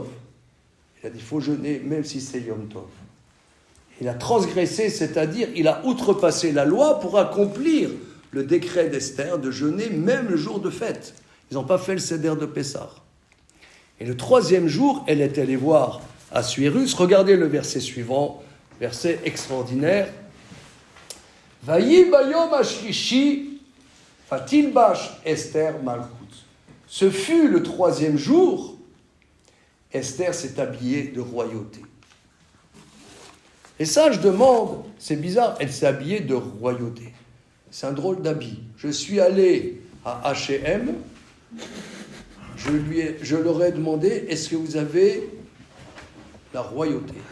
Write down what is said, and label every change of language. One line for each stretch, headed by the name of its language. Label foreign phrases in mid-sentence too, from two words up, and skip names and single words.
French: Il a dit il faut jeûner même si c'est
Hebrew: יום טוב.
French: Il a transgressé, c'est-à-dire il a outrepassé la loi pour accomplir le décret d'Esther de jeûner même le jour de fête. Ils n'ont pas fait le Seder de Pessah. Et le 3e jour, elle est allée voir Assuérus. Regardez le verset suivant, verset extraordinaire.
Hebrew: ויהי ביום השלישי ותלבש אסתר מלכות.
French: Ce fut le 3e jour. Esther s'est habillée de royauté. Et ça, je demande, c'est bizarre, elle s'est habillée de royauté. C'est un drôle d'habit. Je suis allé à H&M, je leur ai demandé, est-ce que vous avez la royauté?